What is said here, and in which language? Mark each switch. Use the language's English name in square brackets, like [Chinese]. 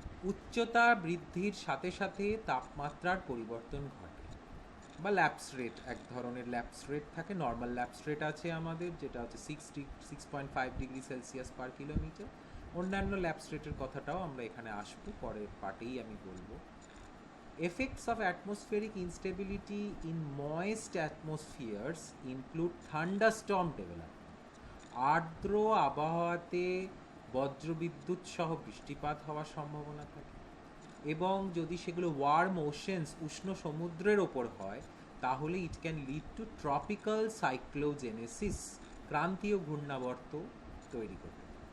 [Bangla] উচ্চতা বৃদ্ধির সাথে সাথে তাপমাত্রার পরিবর্তন ঘটে, বা ল্যাপস রেট, এক ধরনের ল্যাপস রেট থাকে। নর্মাল ল্যাপস রেট আছে আমাদের, যেটা হচ্ছে 6.5 ডিগ্রি সেলসিয়াস পার কিলোমিটার। অন্যান্য ল্যাপস রেটের কথাটাও আমরা এখানে আসবো, পরের পার্টেই আমি বলবো। [English] Effects of atmospheric instability in moist atmospheres include thunderstorm development. [Bangla] আর্দ্র আবহাওয়াতে বজ্রবিদ্যুৎ সহ বৃষ্টিপাত হওয়ার সম্ভাবনা থাকে, এবং যদি সেগুলো [English] warm oceans [Bangla] উষ্ণ সমুদ্রের ওপর হয় তাহলে [English] it can lead to tropical cyclogenesis, [Bangla] ক্রান্তীয় ঘূর্ণাবর্ত তৈরি করতে।